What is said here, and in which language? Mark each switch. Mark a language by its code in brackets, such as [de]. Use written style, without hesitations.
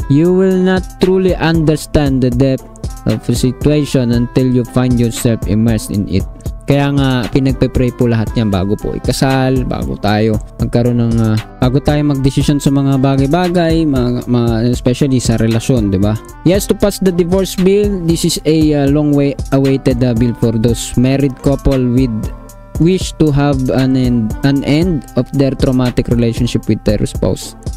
[en] You will not truly understand the depth of the situation until you find yourself immersed in it. [tl] Kaya nga pinagpe-pray po lahat niyan bago po ikasal, bago tayo magkaroon ng bago tayo magdesisyon sa mga bagay-bagay, especially sa relasyon, 'di ba? [en] Yes, to pass the divorce bill, this is a long way awaited bill for those married couple with wish to have an end of their traumatic relationship with their spouse.